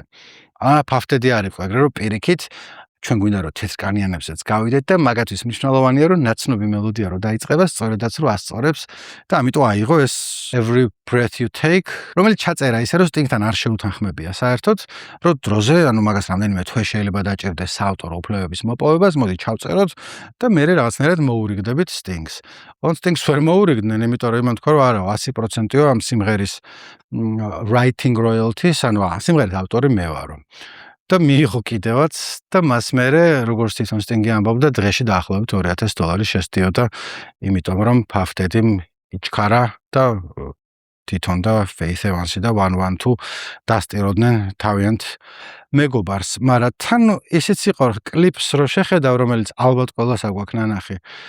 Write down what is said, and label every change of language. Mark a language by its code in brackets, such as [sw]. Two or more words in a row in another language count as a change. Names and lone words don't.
[ka] ფავტედი არის ხო, ეგრე რომ პირიქით ჩვენ გვინდა რომ თეთრკანიანებსაც გავიდეთ და მაგათთვის მნიშვნელოვანია რომ ნაცნობი მელოდია რომ დაიწყება, სწორედაც რომ ასწორებს და ამიტომ აიღო ეს Every Breath You Take, რომელიც ჩაწერა ისე რომ Sting-თან არ შეუთანხმებია საერთოდ, რომ დროზე, ანუ მაგას რამდენიმე თვე შეიძლება დაჭირდეს საავტორო უფლებების მოპოვებას, მოდი ჩავწეროთ და მე რაღაცნაირად მოურიგდებით Sting-ს. Sting-ს ვერ მოურიგდნენ, იმიტომ რომ იმან თქვა რომ არა, 100%-ია ამ სიმღერის [en] writing royalties, [ka] ანუ სიმღერის ავტორი მე ვარო. და მიიღო კიდევაც და მას მერე როგორც თვითონ Sting-ი ამბობდა დღეში დაახლოებით $2000 შესდიოდა, იმიტომ რომ ფავტედიმ იჩქარა და თვითონ და Faith Evans-ი და 112 დასტიროდნენ თავიანთ მეგობარს, მაგრამ თან ისიც იყო კლიპს რო შეხედავ, რომელიც ალბათ ყველას აგვაქვს ნანახი.